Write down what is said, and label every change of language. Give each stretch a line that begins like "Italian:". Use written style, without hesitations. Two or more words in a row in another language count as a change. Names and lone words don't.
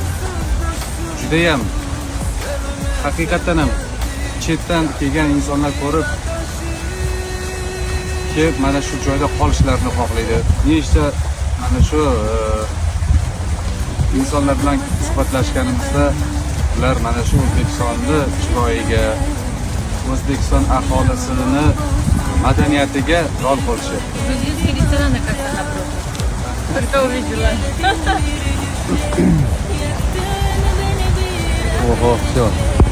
Uzbek: Juda ham haqiqatan ham chetdan kelgan insonlar ko'rib kelib mana shu joyda qolishlarini xohlaydi. Nechta mana shu insonlar bilan suhbatlashganimizda ular mana shu O'zbekistonni chiroyiga, O'zbekiston aholisini madaniyatiga lol bo'lishyapti.
Russian: Грузинский ресторан как-то напротив. Только увидела. Oho, все.